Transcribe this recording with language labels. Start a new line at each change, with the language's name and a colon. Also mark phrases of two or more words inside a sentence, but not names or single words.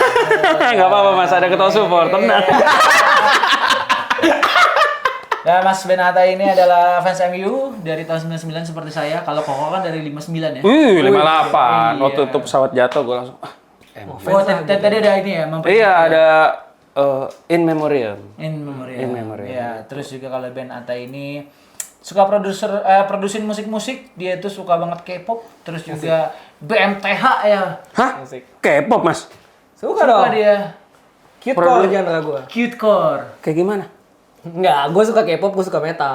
Indonesian: Nggak apa-apa Mas, ada ketua support, tenang. Ya Mas Benata ini adalah fans MU dari tahun 99 seperti saya. Kalau Koko kan dari 59 ya. 58. Iya. Waktu itu pesawat jatuh gue langsung Oh, tadi ada ini ya, iya, ada
Latin: in memoriam. In memoriam. In memoriam.
Indonesian: Ya, terus juga kalau Ben Atta ini suka produsin musik-musik, dia itu suka banget K-pop, terus juga BMTH ya. Hah? K-pop Mas? Suka dia.
English: Cute core genre gue. Cute core.
Indonesian: Kayak gimana? Enggak, gue suka K-pop, gue suka metal.